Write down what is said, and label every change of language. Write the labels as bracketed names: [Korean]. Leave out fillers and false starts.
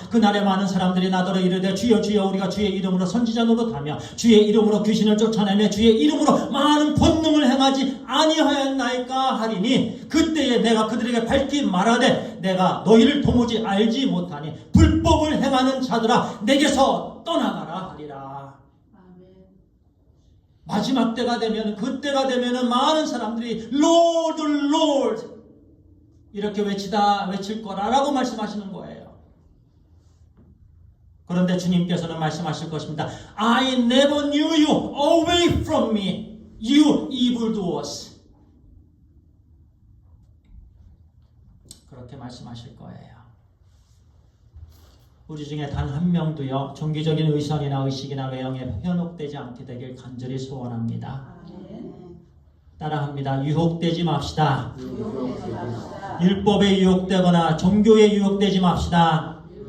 [Korean] 그날에 많은 사람들이 나더러 이르되 주여 주여 우리가 주의 이름으로 선지자 노릇하며 주의 이름으로 귀신을 쫓아내며 주의 이름으로 많은 권능을 행하지 아니하였나이까 하리니 그때에 내가 그들에게 밝히 말하되 내가 너희를 도무지 알지 못하니 불법을 행하는 자들아 내게서 떠나가라 하리라. 아멘. 마지막 때가 되면 그때가 되면은 많은 사람들이 [English] Lord, Lord [Korean] 이렇게 외칠 거라라고 말씀하시는 거예요. 그런데 주님께서는 말씀하실 것입니다. [English] I never knew you. Away from me, you evildoers. [Korean] 그렇게 말씀하실 거예요. 우리 중에 단 한 명도요 종교적인 의선이나 의식이나 외형에 현혹되지 않게 되길 간절히 소원합니다. 따라합니다. 유혹되지 맙시다. 율법에 유혹되거나 종교에 유혹되지 맙시다.